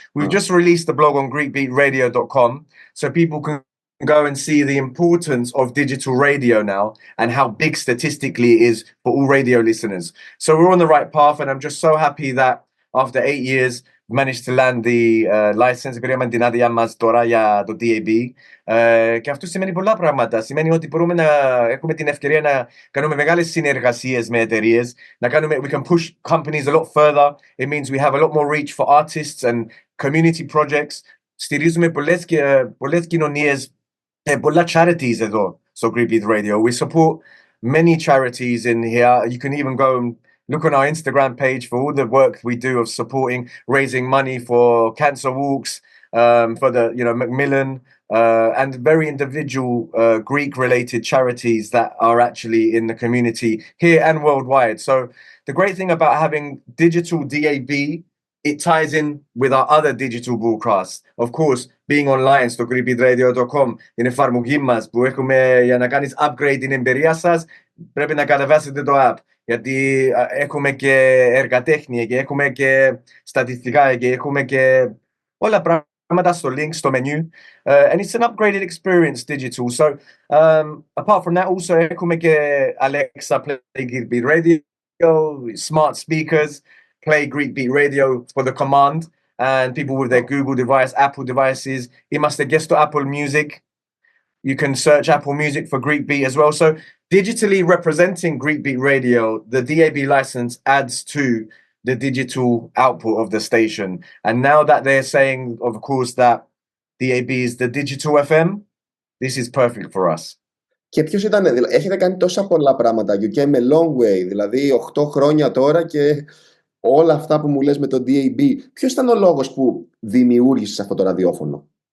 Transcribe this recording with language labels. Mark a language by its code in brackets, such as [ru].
[en] We've just released the blog on GreekBeatRadio.com, so people can go and see the importance of digital radio now and how big statistically it is for all radio listeners. So we're on the right path, and I'm just so happy that after 8 years managed to land the license. [el] Πήραμε την άδεια μας τώρα για το DAB. Και αυτό σημαίνει πολλά πράγματα. Σημαίνει ότι μπορούμε να έχουμε την ευκαιρία να κάνουμε μεγάλες συνεργασίες με εταιρείες. [en] We can push companies a lot further. It means we have a lot more reach for artists and community projects. [el] Στηρίζουμε πολλές κοινωνίες και πολλά charities εδώ στο GreekBeat Radio. [en] We support many charities in here. You can even go and look on our Instagram page for all the work we do of supporting, raising money for cancer walks, for the Macmillan, and very individual Greek-related charities that are actually in the community here and worldwide. So the great thing about having digital DAB, it ties in with our other digital broadcasts. Of course, being online [el] στο GreekBeatRadio.com, την εφαρμογή μας που έχουμε για να κάνεις upgrade την εμπειρία σας, πρέπει να κατεβάσετε το app. Γιατί έχουμε και εργατέχνη και έχουμε και στατιστικά και έχουμε και όλα πράγματα στο link, στο menu. [en] And it's an upgraded experience digital. So apart from that, also [el] έχουμε και [en] Alexa play GreekBeat Radio, smart speakers play GreekBeat Radio for the command, and people with their Google device, Apple devices, [el] είμαστε και στο [en] Apple Music. You can search Apple Music for GreekBeat as well. So digitally representing GreekBeat Radio, the DAB license adds to the digital output of the station. And now that they're saying, of course, that DAB is the digital FM, this is perfect for us. [el] Και ποιος ήταν, έχετε κάνει τόσα πολλά πράγματα. [en] You came a long way, [el] δηλαδή 8 χρόνια τώρα και όλα αυτά που μου λες με το DAB. Ποιος ήταν ο λόγος που δημιούργησες αυτό το ραδιόφωνο?